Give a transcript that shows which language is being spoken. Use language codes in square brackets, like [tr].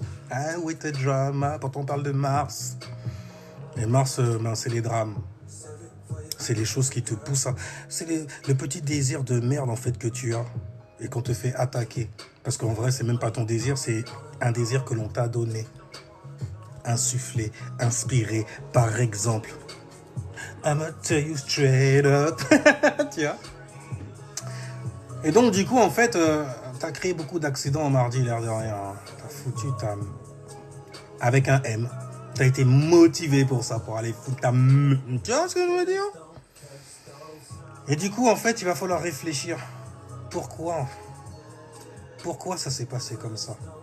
[fr] Ah oui, t'es drama, quand on parle de Mars. Et Mars, ben, c'est les drames. C'est les choses qui te poussent à... C'est le petit désir de merde en fait que tu as. Et qu'on te fait attaquer. Parce qu'en vrai, c'est même pas ton désir, c'est un désir que l'on t'a donné. Insufflé, inspiré, par exemple. [en] I'ma tell you straight up. [fr] Tu vois? Et donc, du coup, en fait, t'as créé beaucoup d'accidents en mardi, l'air de rien. T'as foutu ta... Avec un M. T'as été motivé pour ça, pour aller foutre ta... Tu vois ce que je veux dire? Et du coup, en fait, il va falloir réfléchir. Pourquoi ça s'est passé comme ça?